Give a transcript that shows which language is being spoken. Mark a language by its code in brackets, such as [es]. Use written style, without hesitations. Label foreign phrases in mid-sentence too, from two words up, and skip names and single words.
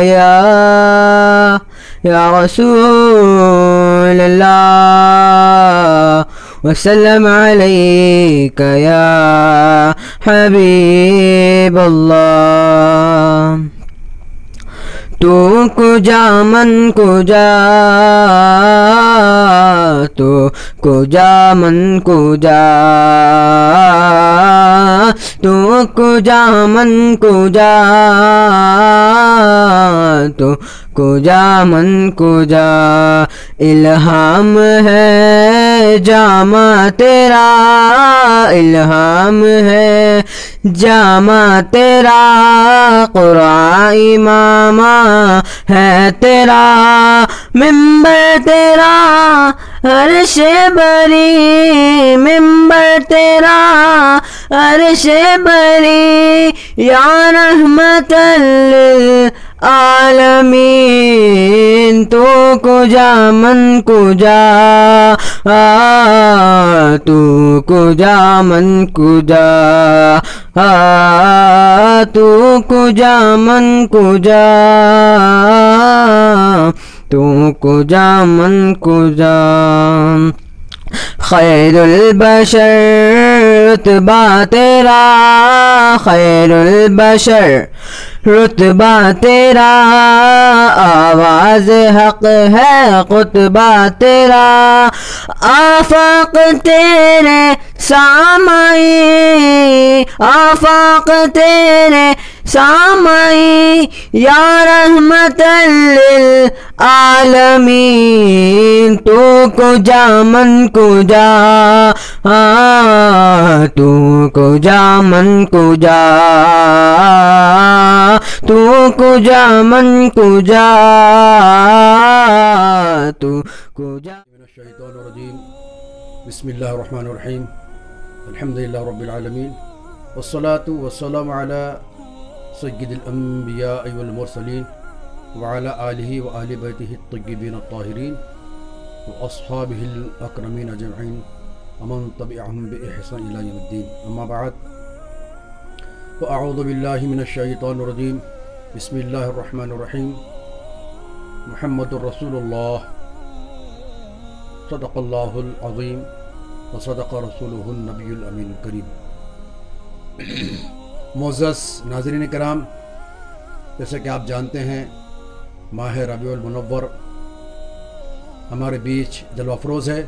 [ar] یا رسول اللہ وسلم علیک یا حبیب اللہ [fa] تو کجا من کجا تو کجا من کجا تو کجا من کجا تو کجا من کجا [ur] الہام ہے جامع تیرا الہام ہے جامع تیرا قرآن امام ہے تیرا ممبر تیرا عرش بری ممبر تیرا عرش بری یا رحمت [fa] للعالمین تو کجا من کجا تو کجا من کجا تو کجا من کجا تو کجا من کجا [ur] خیر البشر رتبہ تیرا خیر البشر رتبہ تیرا آواز حق ہے خطبہ تیرا آفاق تیرے سامعی آفاق تیرے سامعی [ar] یا رحمت للعالمین [fa] تو کجا من کجا تو کجا من کجا تو کجا من کجا تو کجا [ar] من الشیطان الرجیم بسم اللہ الرحمن الرحیم الحمدللہ رب العالمین والصلاة والسلام علی سید الانبیاء والمرسلین وعلى آلہ وآل بیتہ الطیبین الطاہرین واصحابہ الاکرمین اجمعین ومن تبعہم بإحسان الی یوم الدین اما بعد فاعوذ باللہ من الشیطان الرجیم بسم اللہ الرحمن الرحیم محمد رسول اللہ صدق اللہ العظیم وصدق رسولہ النبی الامین الکریم [ur] معزز ناظرین کرام، جیسے کہ آپ جانتے ہیں ماہ ربیع المنور ہمارے بیچ جلوہ افروز ہے۔